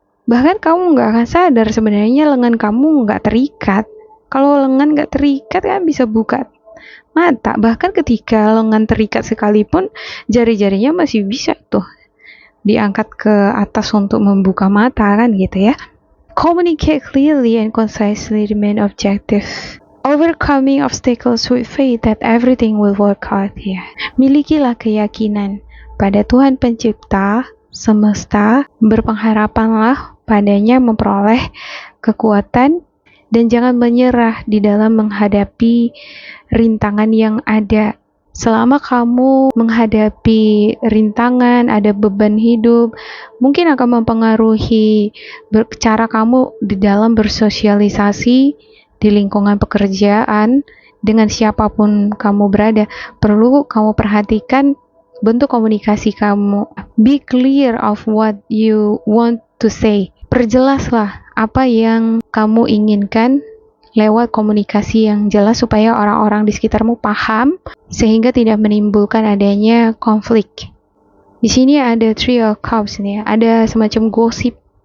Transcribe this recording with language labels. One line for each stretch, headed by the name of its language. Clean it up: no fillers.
Indonesian: Bahkan kamu nggak akan sadar sebenarnya lengan kamu nggak terikat. Kalau lengan nggak terikat kan bisa buka mata. Bahkan ketika lengan terikat sekalipun, jari-jarinya masih bisa tuh diangkat ke atas untuk membuka mata kan gitu ya.
English: Communicate clearly and concisely, remain objective. Overcoming obstacles with faith that everything will work out.
Indonesian: Ya. Milikilah keyakinan pada Tuhan Pencipta semesta, berpengharapanlah padanya memperoleh kekuatan dan jangan menyerah di dalam menghadapi rintangan yang ada. Selama kamu menghadapi rintangan, ada beban hidup, mungkin akan mempengaruhi cara kamu di dalam bersosialisasi di lingkungan pekerjaan dengan siapapun kamu berada. Perlu kamu perhatikan bentuk komunikasi kamu.
English: Be clear of what you want to say.
Indonesian: Perjelaslah apa yang kamu inginkan lewat komunikasi yang jelas supaya orang-orang di sekitarmu paham sehingga tidak menimbulkan adanya konflik. Di sini ada Three of Cups nih, ada semacam gosip.